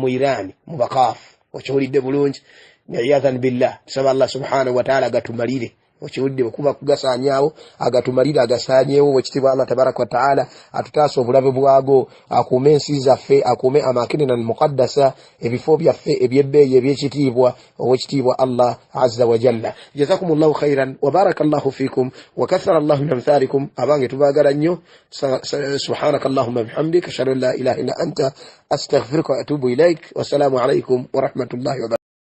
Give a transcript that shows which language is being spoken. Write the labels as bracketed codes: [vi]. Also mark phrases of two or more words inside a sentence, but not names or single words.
[lg] mu Iran mu bakaafu okiwulidde bulungi yadhan billah tusaba Allah [ar] سبحانه وتعالى [lg] agatumalire okiwulidde okuba kugasaanyaawo agatumalire agasaanyeewo wekitibwa Allah [ar] تبارك وتعالى [lg] atutaasa obulabe bwago akuume ensi zaffe akuume amakinina almuqaddasa ebifo byaffe ebyebbeeyi ebyekitiibwa owekitiibwa Allah [ar] عز وجل جزاكم الله خيرا وبارك الله فيكم وكثر الله من أمثالكم [lg] abange tubaagala nnyo [ar] سبحانك اللهم وبحمدك أشهد أن لا إله إلا أنت أستغفرك وأتوب إليك والسلام عليكم ورحمة الله و